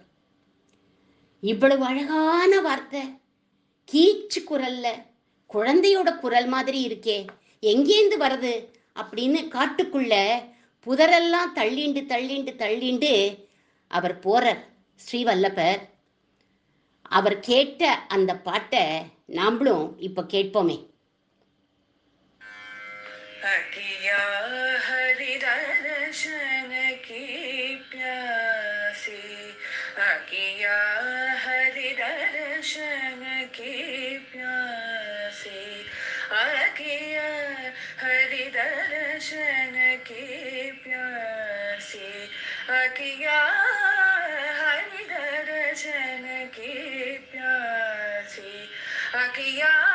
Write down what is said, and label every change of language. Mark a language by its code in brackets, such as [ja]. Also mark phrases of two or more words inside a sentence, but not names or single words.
[ta] இவ்வளவு அழகான வார்த்தை, கீச்சு குரல்ல, குழந்தையோட குரல் மாதிரி இருக்கே, எங்கேந்து வருது அப்படின்னு காட்டுக்குள்ள புதரெல்லாம் தள்ளிண்டு தள்ளிண்டு தள்ளிண்டு அவர் போறார் ஸ்ரீவல்லபர். அவர் கேட்ட அந்த பாட்டை நாமளும் இப்ப கேட்போமே. [hi] अकिया हरि दर्शन की प्यासी, अकिया हरि दर्शन की प्यासी, अकिया हरि दर्शन की प्यासी, अकिया हरि दर्शन की प्यासी, अकिया